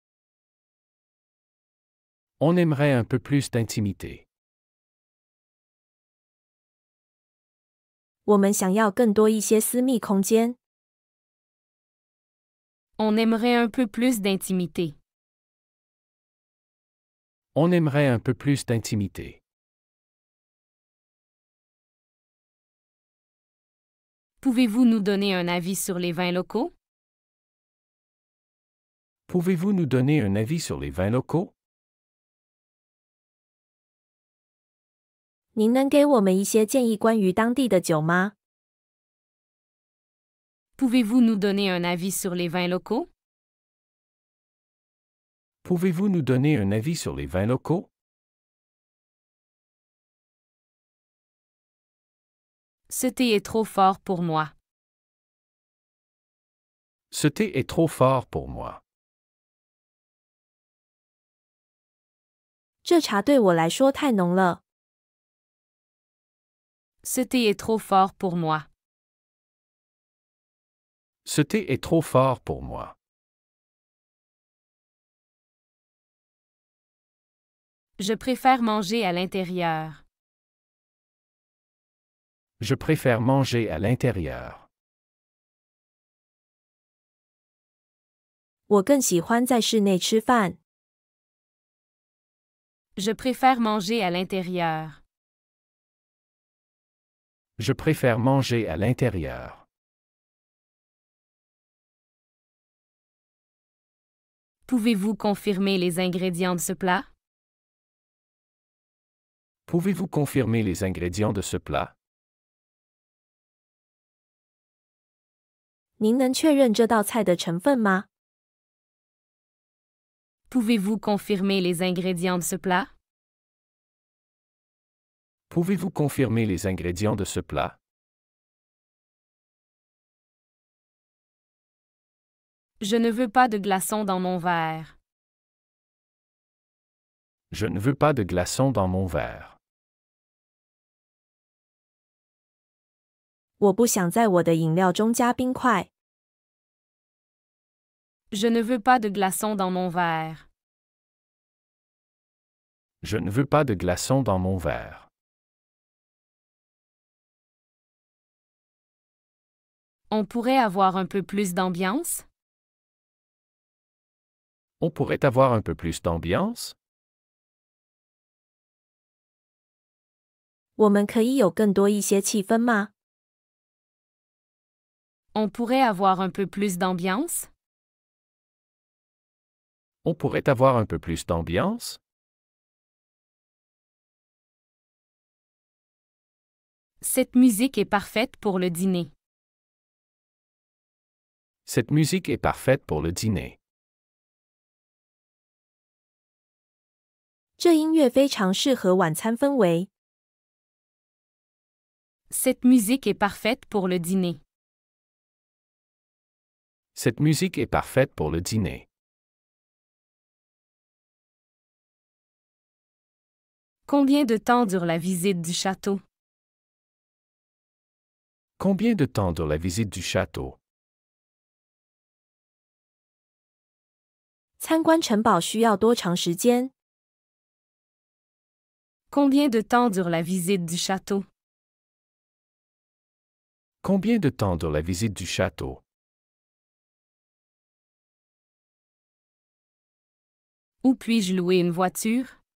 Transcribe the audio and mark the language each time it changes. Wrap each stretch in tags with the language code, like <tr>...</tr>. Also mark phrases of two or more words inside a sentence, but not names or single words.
<fr>On aimerait un peu plus d'intimité.</fr> <zh>我们想要更多一些私密空间。</zh> <fr>On aimerait un peu plus d'intimité. On aimerait un peu plus d'intimité. Pouvez-vous nous donner un avis sur les vins locaux? Pouvez-vous nous donner un avis sur les vins locaux?</fr> <zh>您能给我们一些建议关于当地的酒吗？</zh> <fr>Pouvez-vous nous donner un avis sur les vins locaux? Pouvez-vous nous donner un avis sur les vins locaux? Ce thé est trop fort pour moi. Ce thé est trop fort pour moi.</fr> <zh>这茶对我来说太浓了。</zh> <fr>Ce thé est trop fort pour moi. Ce thé est trop fort pour moi. Je préfère manger à l'intérieur. Je préfère manger à l'intérieur.</fr> <zh>我更喜欢在室内吃饭。</zh> <fr>Je préfère manger à l'intérieur. Je préfère manger à l'intérieur. Pouvez-vous confirmer les ingrédients de ce plat? Pouvez-vous confirmer les ingrédients de ce plat?</fr> <zh>您能确认这道菜的成分吗？</zh> <fr>Pouvez-vous confirmer les ingrédients de ce plat? Pouvez-vous confirmer les ingrédients de ce plat? Je ne veux pas de glaçons dans mon verre. Je ne veux pas de glaçons dans mon verre.</fr> <zh>我不想在我的饮料中加冰块。</zh> <fr>Je ne veux pas de glaçons dans mon verre. Je ne veux pas de glaçons dans mon verre. On pourrait avoir un peu plus d'ambiance? On pourrait avoir un peu plus d'ambiance?</fr> <zh>我们可以有更多一些气氛吗？</zh> <fr>On pourrait avoir un peu plus d'ambiance? On pourrait avoir un peu plus d'ambiance? Cette musique est parfaite pour le dîner. Cette musique est parfaite pour le dîner.</fr> <zh>这音乐非常适合晚餐氛围。</zh> <fr>Cette musique est parfaite pour le dîner. Cette musique est parfaite pour le dîner. Combien de temps dure la visite du château? Combien de temps dure la visite du château?</fr> <zh>参观城堡需要多长时间？</zh> <fr>Combien de temps dure la visite du château? Combien de temps dure la visite du château? Où puis-je louer une voiture?</fr>